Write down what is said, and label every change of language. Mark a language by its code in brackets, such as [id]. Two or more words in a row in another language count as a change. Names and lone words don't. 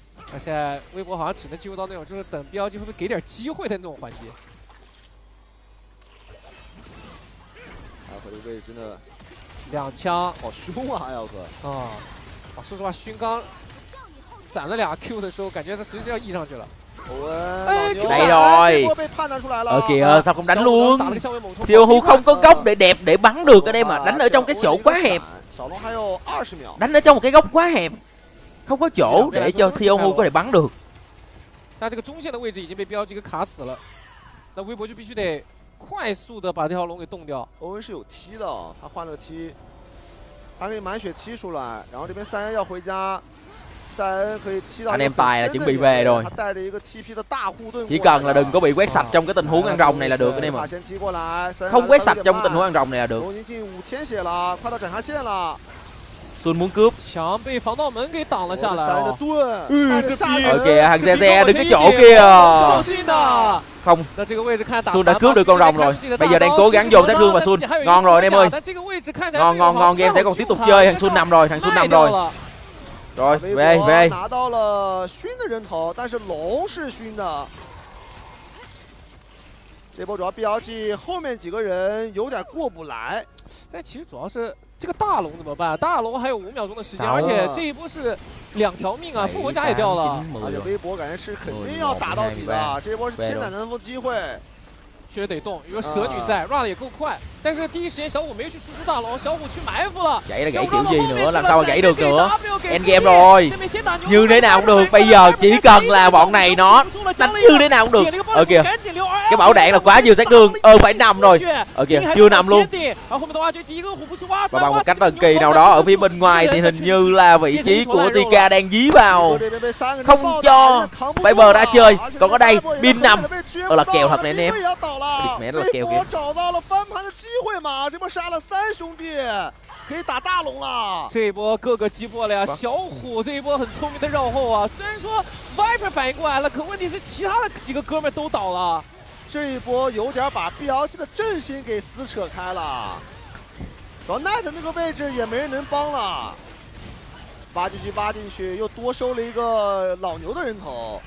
[zh] 而现在微博好像只能进入到那种就是等 BLG 会不会给点机会的那种环节。艾尔克这个位置真的 2枪，好凶啊！艾尔克啊，说实话，勋刚攒了2 Q 的时候，感觉他随时要 E 上去了。 [vi] Đây rồi. Kìa sao không đánh luôn. Siêu Hu không có góc để đẹp để bắn được ở đây mà đánh ở trong cái chỗ quá hẹp. Đánh ở trong một cái góc quá hẹp, không có chỗ để cho Siêu Hu có thể bắn được. [zh] 但这个中线的位置已经被BLG给卡死了，那微博就必须得快速的把这条龙给冻掉。欧文是有踢的，他换了个踢，他可以满血踢出来，然后这边3N 要回家。 [vi] Anh em tài là chuẩn bị về rồi. Chỉ cần là đừng có bị quét sạch trong cái tình huống ăn rồng này là được anh em ạ. Không quét sạch trong tình huống ăn rồng này là được. Xuân muốn cướp. Ở kìa thằng Xe Xe đứng cái chỗ kia. Không. Xuân đã cướp được con rồng rồi. Bây giờ đang cố gắng dồn sát thương vào Xuân. Ngon rồi anh em ơi. Ngon game sẽ còn tiếp tục chơi. Thằng Xuân nằm rồi. Rồi, về. [zh] 拿到了熏的人头，但是龙是熏的。这波主要 BLG 后面几个人有点过不来，但其实主要是这个大龙怎么办？大龙还有5秒钟的时间，而且这一波是2条命啊，复活甲也掉了。而且微博感觉是肯定要打到底的，这波是千载难逢机会。确实得动，有个蛇女在 ，run 也够快，但是第一时间小虎没去输出大龙，小虎去埋伏了。 [vi] Gãy là gãy kiểu gì nữa, làm sao mà gãy được nữa? [en] End game [vi] rồi. Như thế nào cũng được, bây giờ chỉ cần là bọn này nó đánh như thế nào cũng được. Ở kìa, cái bảo đạn là quá nhiều sát thương, phải nằm rồi. Ở kìa, chưa nằm luôn. Và bằng một cách thần kỳ nào đó ở phía bên ngoài thì hình như là vị trí của Tika đang dí vào, không cho Viper đã chơi. Còn ở đây, pin nằm, là kèo thật này anh em. [zh] 微博找到了翻盘的机会嘛？这波杀了3兄弟，可以打大龙了。这一波各个击破了呀！小虎这一波很聪明的绕后啊，虽然说 Viper 反应过来了，可问题是其他的几个哥们都倒了。这一波有点把 BLG 的阵型给撕扯开了，然后 Night 那个位置也没人能帮了，挖进去，又多收了一个老牛的人头。